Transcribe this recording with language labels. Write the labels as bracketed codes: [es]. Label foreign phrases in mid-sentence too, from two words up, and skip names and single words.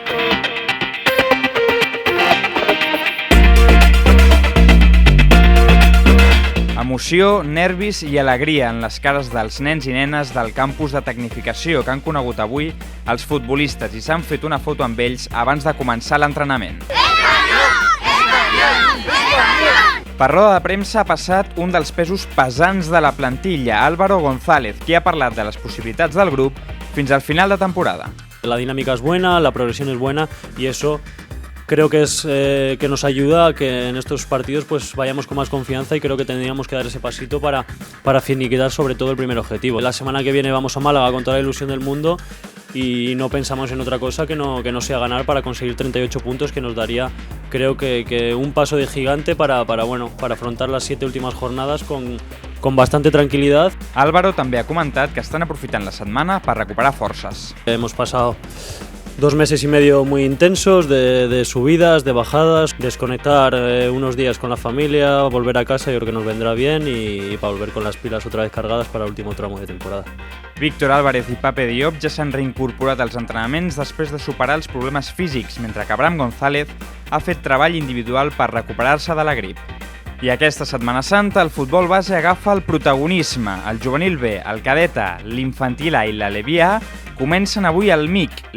[ca] Emoció, nervis i alegria en les cares dels nens i nenes del campus de tecnificació que han conegut avui els futbolistes i s'han fet una foto amb ells abans de començar l'entrenament. Per roda de premsa ha passat un dels pesos pesants de la plantilla, Álvaro González, qui ha parlat de les possibilitats del grup fins al final de temporada. [es] La dinámica es buena, la progresión es buena y eso creo que es que nos ayuda a que en estos partidos pues vayamos con más confianza y creo que tendríamos que dar ese pasito para finiquitar sobre todo el primer objetivo. La semana que viene vamos a Málaga con toda la ilusión del mundo y no pensamos en otra cosa que no sea ganar para conseguir 38 puntos, que nos daría, creo que un paso de gigante para afrontar las 7 últimas jornadas con bastante tranquilidad. [ca] Álvaro també ha comentat que estan aprofitant la setmana per recuperar forces. [es] Hemos pasado 2 meses y medio muy intensos de subidas, de bajadas, desconectar unos días con la familia, volver a casa, yo creo que nos vendrá bien y para volver con las pilas otra vez cargadas para el último tramo de temporada. [ca] Víctor Álvarez i Pape Diop ja s'han reincorporat als entrenaments després de superar els problemes físics, mentre que Abraham González ha fet treball individual per recuperar-se de la grip. I aquesta Setmana Santa el futbol base agafa el protagonisme. El juvenil B, el cadeta, l'infantil A i l'Aleví A comencen avui al MIC.